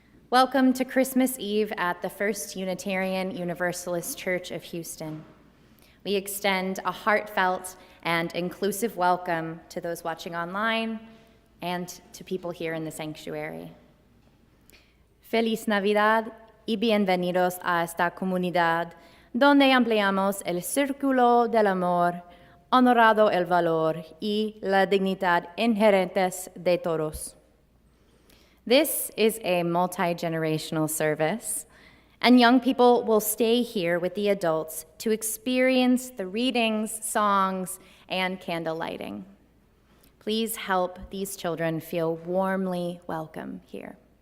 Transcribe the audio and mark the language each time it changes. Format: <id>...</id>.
<en>Welcome to Christmas Eve at the First Unitarian Universalist Church of Houston. We extend a heartfelt and inclusive welcome to those watching online and to people here in the sanctuary.</en> <es>Feliz Navidad y bienvenidos a esta comunidad donde ampliamos el círculo del amor, honorado el valor y la dignidad inherentes de todos.</es> <en>This is a multi-generational service, and young people will stay here with the adults to experience the readings, songs, and candle lighting. Please help these children feel warmly welcome here.</en>